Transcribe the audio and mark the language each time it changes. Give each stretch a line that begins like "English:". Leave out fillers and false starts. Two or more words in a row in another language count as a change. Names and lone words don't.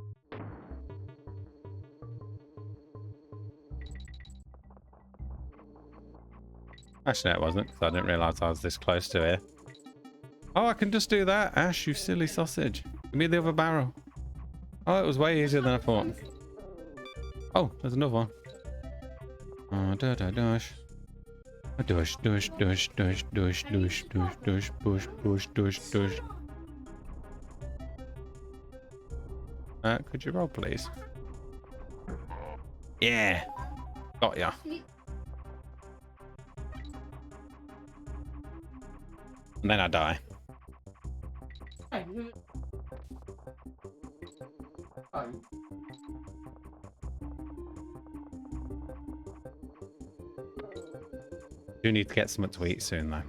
English: Actually, no, it wasn't, because I didn't realise I was this close to it. Oh, I can just do that. Ash, you silly sausage. Give me the other barrel. Oh, it was way easier than I thought. Oh, there's another one. Oh, dash. Dush, dush, dush, dush, dush, dush, dush, dush, push, push, dush, dush. Could you roll, please? Yeah. Got ya. And then I die. Do need to get something to eat soon, though.